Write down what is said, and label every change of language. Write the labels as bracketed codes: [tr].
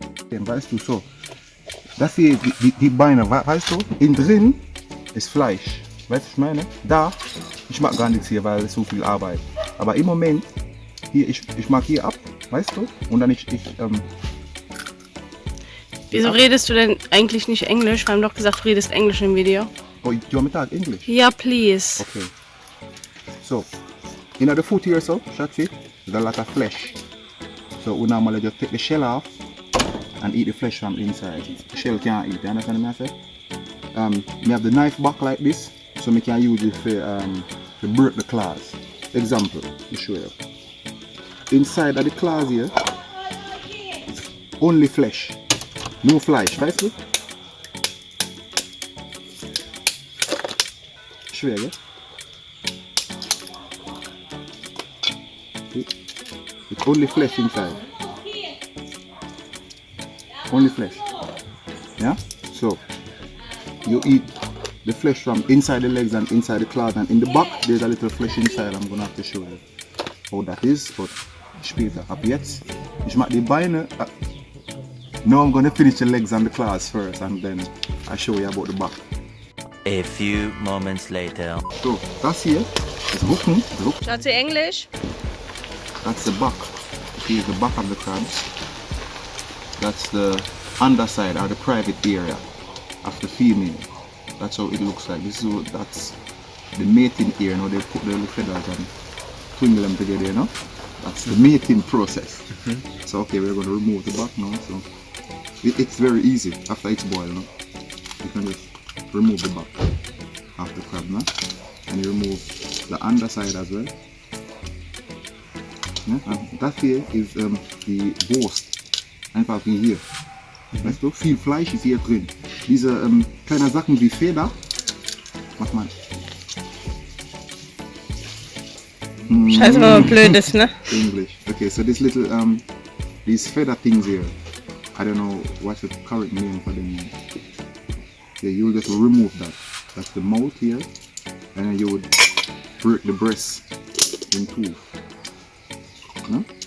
[de] En weißt du so, das hier, die Beine, weißt du, innen drin ist Fleisch. Weißt du, ich meine? Da, ich mag gar nichts hier, weil es so viel Arbeit. Aber im Moment, hier, ich mag hier ab, weißt du? Und dann Wieso redest du denn eigentlich nicht Englisch? Wir haben doch gesagt, du redest Englisch im Video. [en] Oh, you want me to talk English? Ja, please. Okay. So, in the foot here, so, shut it, there's a lot of flesh. So we normally just take the shell off and eat the flesh from inside. The shell can't eat, you understand what I say? We have the knife back like this, so we can use it to break the claws. Example, let me show you. Inside of the claws here, it's only flesh, no flesh, right? Show you, yeah? It's only flesh inside. Only flesh. Yeah? So, you eat the flesh from inside the legs and inside the claws, and in the back there's a little flesh inside. I'm gonna have to show you how that is, but später. [de] Ab jetzt, ich mag die Beine. [en] Now I'm gonna finish the legs and the claws first, and then I show you about the back. A few moments later. [de] So, das hier ist Rücken. Schaut sie Englisch? [en] That's the back. Here's the back of the crab. That's the underside or the private area of the female. That's how it looks like. That's the mating area. Now they put the little feathers and twinkle them together, you know? That's the mating process. So okay, we're going to remove the back now. So it's very easy after it's boiled, you know? You can just remove the back of the crab now. And you remove the underside as well. Ja, and that here is the Wurst. [de] Einfach wie hier. Weißt du, viel Fleisch ist hier drin. Diese kleinen Sachen wie Feder. Mach mal. Scheiße, wenn man blöd ist, ne? [en] English. Okay, so this little these feather things here. I don't know what's the correct name for them. Yeah, you will just remove that. That's the mouth here, and then you would break the breast in two. No?